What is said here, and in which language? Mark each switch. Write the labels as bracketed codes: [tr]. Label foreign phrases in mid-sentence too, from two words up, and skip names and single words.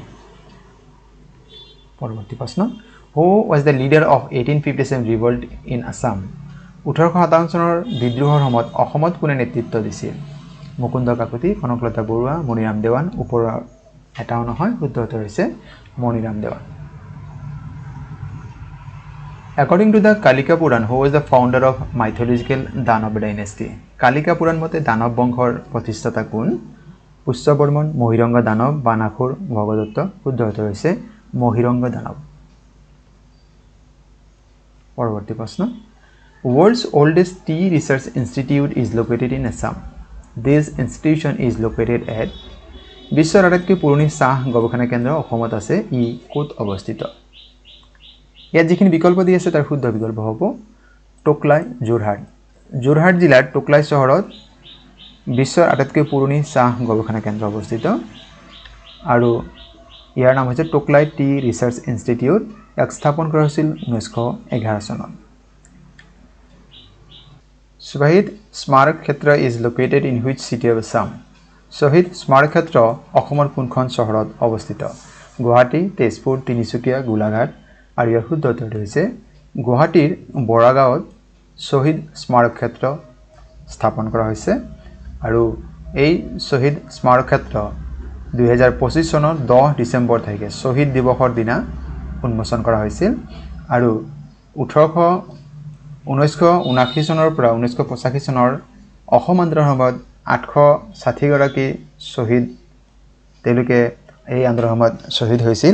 [as] পৰৱৰ্তী প্ৰশ্ন, [en] who was the leader of 1857 revolt in Assam? [as] 1857 চনৰ বিদ্ৰোহৰ সময়ত অসমত কোনে নেতৃত্ব দিছিল? মুকুন্দ কাকতি, কনকলতা বৰুৱা, মণিৰাম দেৱান। ওপৰৰ এটাও নহয়, শুদ্ধ উত্তৰ হৈছে মণিৰাম দেৱান। [en] According to the Kalika Puran, who was the founder of mythological Danav dynasty? [as] Kalika Puran মতে দানৱ বংশৰ প্ৰতিষ্ঠাতা কোন? পুষ্যবৰ্মন, মহিৰংগ দানৱ, বানাসুৰ, ভগদত্ত। শুদ্ধ উত্তৰ হৈছে মহিৰংগ দানৱ। পৰৱৰ্তী প্ৰশ্ন, [en] World's oldest tea research institute is located in Assam. This institution is located at [as] বিশ্বৰ আটাইতকৈ পুৰণি চাহ গৱেষণা কেন্দ্ৰ অসমত আছে, ই ক'ত অৱস্থিত? ইয়াত যিখিনি বিকল্প দি আছে তাৰ শুদ্ধ বিকল্প হ'ব টোকলাই, যোৰহাট। যোৰহাট জিলাৰ টোকলাই চহৰত বিশ্বৰ আটাইতকৈ পুৰণি চাহ গৱেষণা কেন্দ্ৰ অৱস্থিত আৰু ইয়াৰ নাম হৈছে টোকলাই টি ৰিচাৰ্চ ইনষ্টিটিউট। ইয়াক স্থাপন কৰা হৈছিল 1911 চনত। [en] শ্বহীদ স্মাৰক ক্ষেত্ৰ is located in which city of Assam? [as] শ্বহীদ স্মাৰক ক্ষেত্ৰ অসমৰ কোনখন চহৰত অৱস্থিত? গুৱাহাটী, তেজপুৰ, তিনিচুকীয়া, গোলাঘাট। আৰু ইয়াৰ শুদ্ধ উত্তৰটো হৈছে গুৱাহাটীৰ বৰাগাঁৱত শ্বহীদ স্মাৰক ক্ষেত্ৰ স্থাপন কৰা হৈছে আৰু এই শ্বহীদ স্মাৰক ক্ষেত্ৰ 2025 চনৰ 10 ডিচেম্বৰ তাৰিখে শ্বহীদ দিৱসৰ দিনা উন্মোচন কৰা হৈছিল আৰু 1979 চনৰ পৰা 1985 চনৰ অসম আন্দোলনৰ সময়ত 860 গৰাকী শ্বহীদ তেওঁলোকে এই আন্দোলনৰ সময়ত শ্বহীদ হৈছিল।